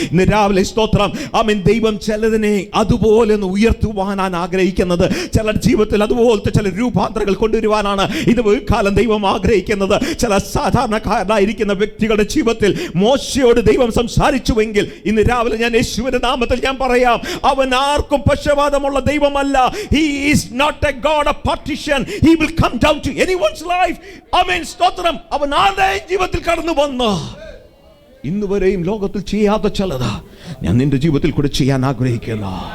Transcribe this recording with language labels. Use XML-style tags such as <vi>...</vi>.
<ml>ഇന്ന് രാവിലെ സ്തോത്രം ദൈവം ചിലതിനെ അതുപോലെ ഒന്ന് ഉയർത്തുവാനാണ് ആഗ്രഹിക്കുന്നത്. ചില ജീവിതത്തിൽ അതുപോലത്തെ ചില രൂപാന്തരങ്ങൾ കൊണ്ടുവരുവാനാണ് ഇത് കാലം ദൈവം ആഗ്രഹിക്കുന്നത്. ചില സാധാരണക്കാരനായിരിക്കുന്ന വ്യക്തികളുടെ ജീവിതത്തിൽ മോശയോട് ദൈവം സംസാരിച്ചുവെങ്കിൽ ഇന്ന് രാവിലെ ഞാൻ യേശുവിന്റെ നാമത്തിൽ ഞാൻ പറയാം, അവൻ ആർക്കും പക്ഷപാതമുള്ള ദൈവമല്ല.</ml> <en>He is not a God of partition. He will come down to anyone's life.</en> <ml>Amen. സ്തോത്രം. അവൻ ആരുടെയും ജീവിതത്തിൽ കടന്നു വന്നു ഇന്ന് വരെയും ലോകത്തിൽ ചെയ്യാത്ത ചിലത് ഞാൻ നിന്റെ ജീവിതത്തിൽ കൂടെ ചെയ്യാൻ ആഗ്രഹിക്കുന്നു.</ml>